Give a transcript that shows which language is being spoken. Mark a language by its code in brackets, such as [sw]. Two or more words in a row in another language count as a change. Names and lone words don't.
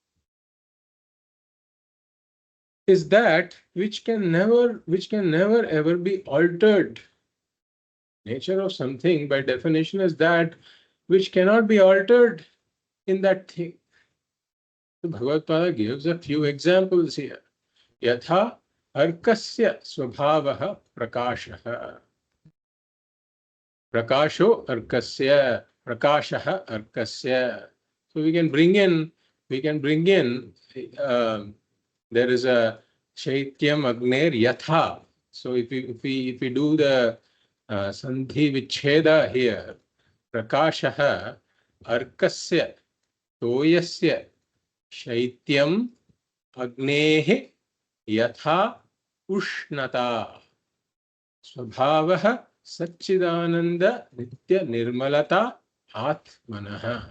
[en] Is that which can never ever be altered. Nature of something by definition is that which cannot be altered in that thing. So Bhagavad-pada gives a few examples here. [sa] Yatha arkasya swabhavaha prakashah. Prakasho arkasya. Prakashaha arkasya. [en] So we can bring in, there is a [sa] Shaityam Agner Yatha. [en] So if we do the [sa] Sandhi Vicheda [en] here, [sa] Prakashaha Arkasya Toyasya Shaityam Agnehe Yatha Ushnata Swabhavaha Satchidananda Nitya Nirmalata Atmanaha.